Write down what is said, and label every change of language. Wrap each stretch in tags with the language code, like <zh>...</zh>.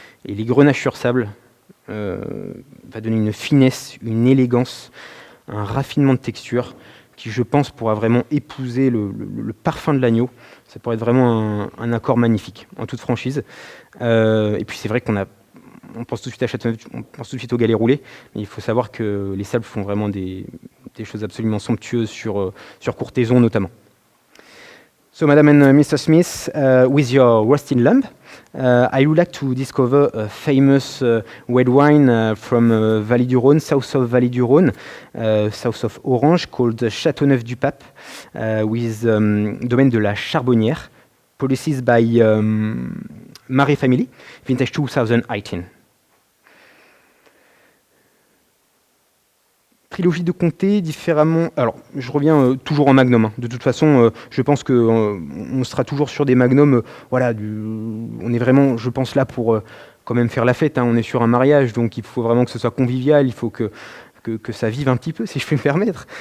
<fr>Et les grenaches sur sable va donner une finesse, une élégance, un raffinement de texture qui, je pense, pourra vraiment épouser le parfum de l'agneau. Ça pourrait être vraiment un accord magnifique, en toute franchise. Et puis c'est vrai on pense tout de suite à Châteauneuf, on pense tout de suite au galet roulé, mais il faut savoir que les sables font vraiment des choses absolument somptueuses sur Courthézon notamment.</fr> <en>So, Madam and Mr. Smith, with your roasting lamb, I would like to discover a famous red wine from Vallée du Rhône, south of Vallée du Rhône, south of Orange, called Châteauneuf-du-Pape, with domaine de la Charbonnière, produced by Marais Family, vintage 2018.</en> <fr>Trilogie de comté, différemment. Alors, je reviens toujours en magnum. Hein. De toute façon, je pense qu'on sera toujours sur des magnums. On est vraiment, je pense, là pour quand même faire la fête. Hein. On est sur un mariage, donc il faut vraiment que ce soit convivial. Il faut que ça vive un petit peu, si je peux me permettre.</fr>